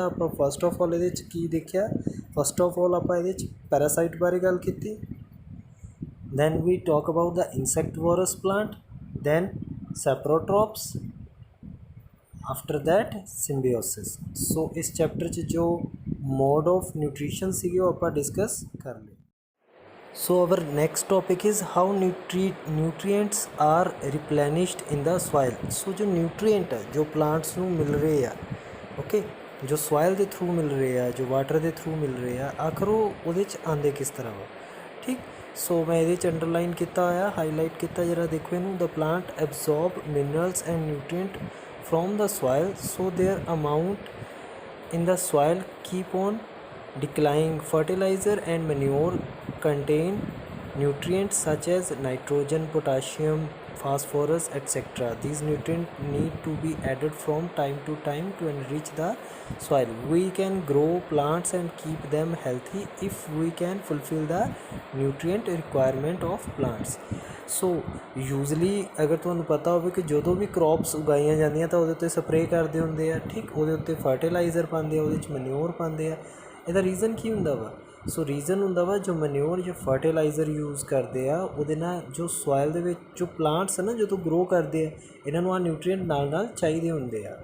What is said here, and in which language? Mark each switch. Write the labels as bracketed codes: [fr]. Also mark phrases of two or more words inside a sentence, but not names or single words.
[pa] ਆਪਾਂ [en] first of all [pa] ਇਹਦੇ 'ਚ ਕੀ ਦੇਖਿਆ, [en] first of all [pa] ਆਪਾਂ ਇਹਦੇ 'ਚ ਪੈਰਾਸਾਈਟ ਬਾਰੇ ਗੱਲ ਕੀਤੀ। [en] then we talk about the insectivorous plant, then saprotrophs, after that symbiosis. [pa] ਸੋ ਇਸ ਚੈਪਟਰ 'ਚ ਜੋ [en] mode of nutrition [pa] ਸੀਗੇ ਉਹ ਆਪਾਂ ਡਿਸਕਸ ਕਰ ਲਏ। [en] So our next topic is how nutrients are replenished in the soil. [pa] So [hi] जो nutrient है जो [pa] plants ਨੂੰ ਮਿਲ ਰਹੇ ਆ, ਓਕੇ, ਜੋ soil ਦੇ ਥਰੂ ਮਿਲ ਰਹੇ ਆ, ਜੋ ਵਾਟਰ ਦੇ ਥਰੂ ਮਿਲ ਰਹੇ ਆ, ਆਖਰ ਉਹ ਉਹਦੇ 'ਚ ਆਉਂਦੇ ਕਿਸ ਤਰ੍ਹਾਂ ਵਾ। ਠੀਕ, ਸੋ ਮੈਂ ਇਹਦੇ 'ਚ ਅੰਡਰਲਾਈਨ ਕੀਤਾ ਹੋਇਆ, ਹਾਈਲਾਈਟ ਕੀਤਾ, ਜਰਾ ਦੇਖੋ ਇਹਨੂੰ। [en] the plant absorb minerals and nutrient from the soil, so their amount in the soil keep on declining. Fertilizer and manure contain nutrients such as nitrogen, potassium, phosphorus, etc. These nutrients need to be added from time to time to enrich the soil. We can grow plants and keep them healthy if we can fulfill the nutrient requirement of plants. so usually [pa] ਅਗਰ ਤੁਹਾਨੂੰ ਪਤਾ ਹੋਵੇ ਕਿ ਜਦੋਂ ਵੀ ਕ੍ਰੌਪਸ ਉਗਾਈਆਂ ਜਾਂਦੀਆਂ ਤਾਂ ਉਹਦੇ ਉੱਤੇ ਸਪਰੇਅ ਕਰਦੇ ਹੁੰਦੇ ਆ। ਠੀਕ, ਉਹਦੇ ਉੱਤੇ ਫਰਟੀਲਾਈਜ਼ਰ ਪਾਉਂਦੇ ਆ, ਉਹਦੇ 'ਚ ਮਨਿਓਰ ਪਾਉਂਦੇ ਆ। ਇਹਦਾ ਰੀਜ਼ਨ ਕੀ ਹੁੰਦਾ ਵਾ? ਸੋ ਰੀਜ਼ਨ ਹੁੰਦਾ ਵਾ ਜੋ ਮਨਿਓਰ ਜਾਂ ਫਰਟੀਲਾਈਜ਼ਰ ਯੂਜ਼ ਕਰਦੇ ਆ ਉਹਦੇ ਨਾਲ ਜੋ ਸੋਇਲ ਦੇ ਵਿੱਚ ਜੋ ਪਲਾਂਟਸ ਹੈ ਨਾ ਜਦੋਂ ਗਰੋ ਕਰਦੇ ਆ, ਇਹਨਾਂ ਨੂੰ ਆ ਨਿਊਟਰੀਐਂਟ ਨਾਲ ਚਾਹੀਦੇ ਹੁੰਦੇ ਆ।